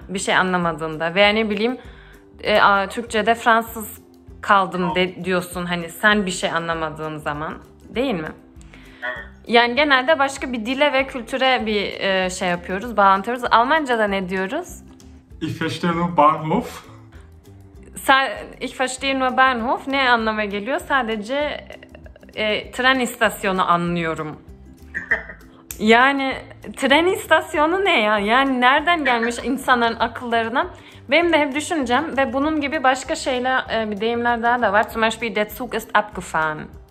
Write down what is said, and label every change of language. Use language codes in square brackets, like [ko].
[tr] Bir şey anlamadığında veya ne bileyim Türkçe'de Fransız kaldım diyorsun hani sen bir şey anlamadığın zaman, değil mi? Yani genelde başka bir dile ve kültüre bir şey yapıyoruz, bağlantıyoruz. Almanca'da ne diyoruz? [de] Ich verstehe nur Bahnhof. Ich verstehe nur Bahnhof [tr] ne anlama geliyor? Sadece tren istasyonu anlıyorum. Yani tren istasyonu ne ya? Yani nereden gelmiş insanların akıllarına? Benim de hep düşüncem ve bunun gibi başka şeyler, bir deyimler daha da var. [de] Zum Beispiel der Zug ist abgefahren.